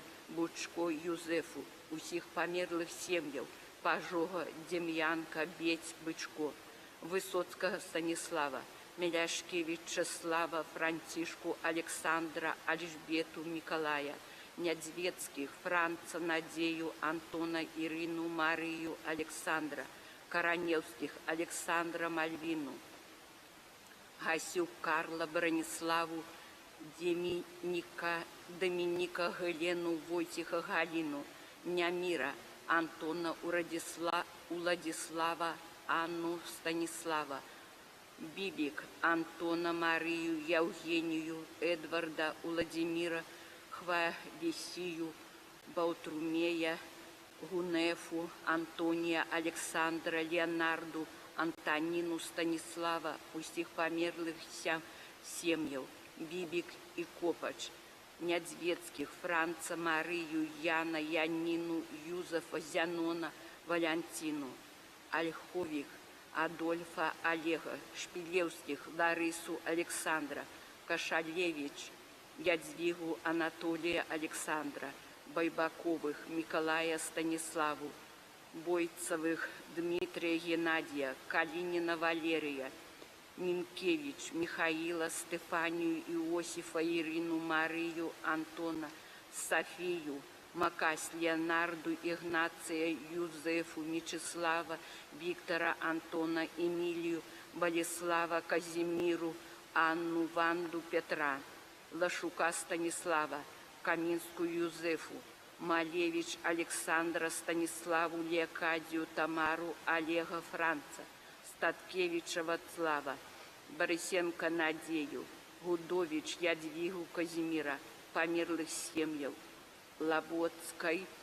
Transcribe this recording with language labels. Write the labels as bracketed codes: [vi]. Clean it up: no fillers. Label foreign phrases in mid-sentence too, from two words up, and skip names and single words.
[be] Бучко Юзефу, усіх померлых сем'яў, Пажога Дем'янка Беть Бычко, Высоцкага Станислава, Меляшкевича Слава Франтишку Александра Альжбету Миколая, Нядзвецких Франца Надею Антона Ирину Марию Александра, Короневских Александра Мальвину, Гасюк Карла Брониславу Доминика Гелену Войтиха Галину, Нямира Антона Уладислава Анну Станислава, Бибик Антона Марию Евгению Эдварда Владимира Хвалесию Баутрумея Гунефу Антония Александра Леонарду Антонину Станислава, усіх померлых сем'яў, Бибик и Копач, Нядзвецких Франца Марию Яна Янину Юзефа Зянона Валентину, Ольховик Адольфа Олега, Шпилевских Ларису Александра, Кашалевич Ядвигу Анатолия Александра, Байбаковых Николая Станиславу, Бойцевых Дмитрия Геннадия, Калинина Валерия, Минкевич Михаила Стефанию Иосифа Ирину Марию Антона, Софию Макась Леонарду Игнация Юзефу Мечислава Виктора Антона Эмилию Болеслава Казимиру Анну Ванду Петра, Лашука Станислава, Каминскую Юзефу, Малевич Александра Станиславу Леокадию Тамару Олега Франца, Статкевича Вацлава, Борисенко Надею, Гудович Ядвигу Казимира, померлых семьяў, Лоботской